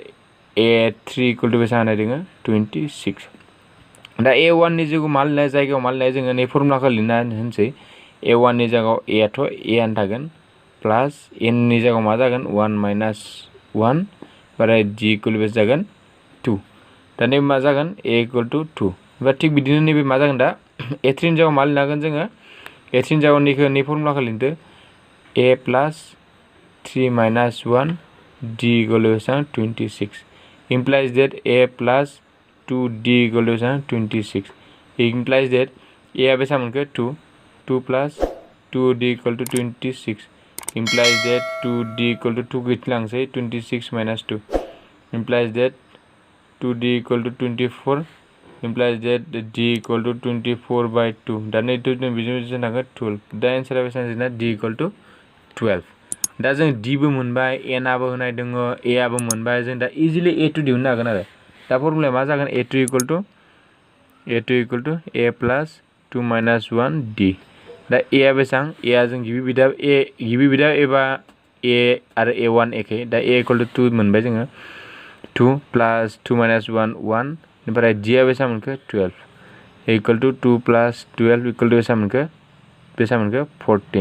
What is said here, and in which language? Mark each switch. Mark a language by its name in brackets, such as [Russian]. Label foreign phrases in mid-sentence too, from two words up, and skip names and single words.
[Bodo] a3 [English] equal to [Bodo] बेसेबां होनाय दोङो 26 दा a1 नि जायगायाव मा लिरनाय जोङो नै फर्मुलाखौ लिरना होनसै a1 नि जायगायाव a आथ' a आनो थागोन प्लास n नि जायगायाव मा जागोन 1 माइनास 1 ओमफ्राय d इकुवेल बेसे जागोन 2 दा नैबे मा जागोन a [English] equal to [Bodo] 2 ओमफ्राय थिग बिदिनो नैबे मा जागोन दा a3 नि जायगायाव मा लिरनो हागोन जोङो a3 नि जायगायाव नै फर्मुलाखौ लिरदो a प्लास [English] 3 minus 1 d equal बेसेबां 26 implies that a plus 2d equal to 26 implies that a [Bodo] आ बेसेबां मोनखो [English] 2 plus 2d equal to 26 implies that 2d equal to 2 [Bodo] को लांसै [English] 26 minus 2 implies that 2d equal to 24 implies that d equal to 24 by 2 [Bodo] दा नै 2 जों बिजों थांगोन 12 दा एन्सारा बेसेबां जोंना [English] d equal to 12 [Bodo] दा जों d बो मोनबाय n आबो होनाय दङ a आबो मोनबाय जों दा इजिलि a2 दिहुननो हागोन आरो दा फर्मुलाया मा जागोन a2 [English] equal to a plus 2 minus 1 d [Bodo] दा a आ बेसेबां a आ जों गिबि बिदाब एबा a आरो a1 एखे दा a इकुवेल टू 2 मोनबाय जोङो [English] 2 plus 2 minus 1 1 [Bodo] ओमफ्राय d आ बेसेबां मोनखो 12 [English] equal to 2 plus 12 equal to [Bodo] बेसेबां मोनखो 14